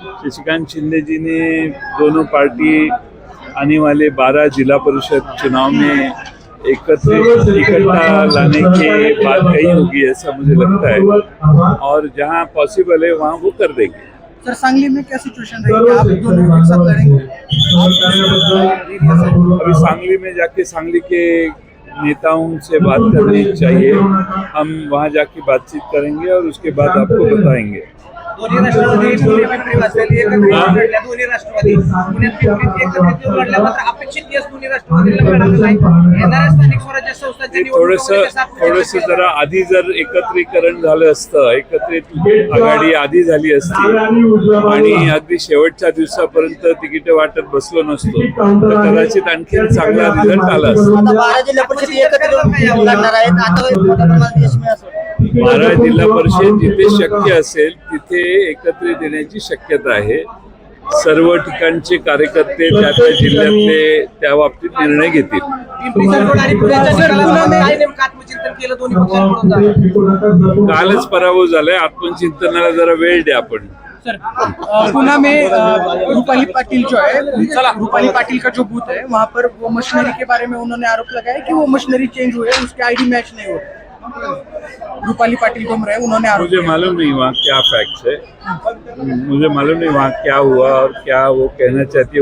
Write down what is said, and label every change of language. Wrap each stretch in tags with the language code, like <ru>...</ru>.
<hi>शशिकांत शिंदे जी ने दोनों पार्टी आने वाले 12 जिला परिषद चुनाव में इकट्ठा लाने की बात कही होगी ऐसा मुझे लगता है और जहां पॉसिबल है वहां वो कर देंगे. सर सांगली में क्या सिचुएशन रहेगी, आप दोनों एक साथ लड़ेंगे? अभी सांगली में जाके सांगली के नेताओं से बात करनी चाहिए। हम वहाँ जाके बातचीत करेंगे और उसके बाद आपको बताएंगे।</hi> <mr>दोन्ही राष्ट्रवादी पुणे पिंपरी वाजलेली एकत्रित लढल्या, दोन्ही राष्ट्रवादी पुण्यात पिंपरीत एकत्रित लढल्या, मात्र अपेक्षित यश दोन्ही राष्ट्रवादीला मिळालं नाही. येणाऱ्या स्थानिक स्वराज्य संस्थांच्या थोडस जरा आधी जर एकत्रीकरण झालं असतं, एकत्रित आघाडी आधी झाली असती आणि अगदी शेवटच्या दिवसापर्यंत तिकीट वाटत बसलो नसतो तर कदाचित आणखी चांगला रिझल्ट आला असता. आता 12 जिल्हा परिषद एकत्रित लढणार आहेत, आता मोठ्या प्रमाणात यश मिळेल असं वाटतं. 12 जिल्हा परिषद जिथे शक्य असेल तिथे एकत्रित येण्याची शक्यता आहे. सर्व ठिकाणचे कार्यकर्ते त्या त्या जिल्ह्यातले त्या बाबतीत निर्णय घेतील. पिंपरी चिंचवड आणि पुण्याच्या निकालामध्ये काय नेमकं आत्मचिंतन केलं दोन्ही पक्षांकडून? कालच पराभव झालाय. आत्मचिंतनाला जरा वेळ द्या आपण.</mr> <hi>सर पुणे में रूपाली पाटिल जो है, रूपाली पाटिल का जो बूथ है वहाँ पर वो मशीनरी के बारे में उन्होंने आरोप लगाया कि वो मशीनरी चेंज हुए, उसके आईडी मैच नहीं हो रहे. रूपाली पाटिल घूम रहे हैं, उन्होंने आरोप मुझे मालूम नहीं वहाँ क्या फैक्ट्स है, मुझे मालूम नहीं वहाँ क्या हुआ और क्या वो कहना चाहती है.</hi>